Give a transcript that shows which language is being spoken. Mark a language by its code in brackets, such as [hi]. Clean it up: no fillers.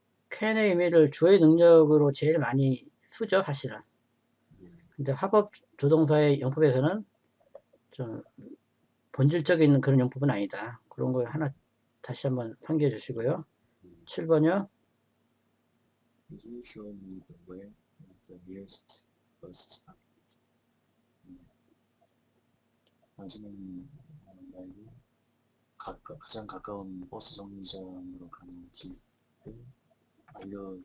[ko] 캔의 의미를 주어의 능력으로 제일 많이 쓰죠. 사실은. 근데 화법 조동사의 용법에서는 좀 본질적인 그런 용법은 아니다. 그런 거 하나 다시 한번 상기해 주시고요. 7번이요. [en] Could you show me the way to the nearest bus stop? [ko] 당신은 나에게 가장 가까운 버스 정류장으로 가는 길을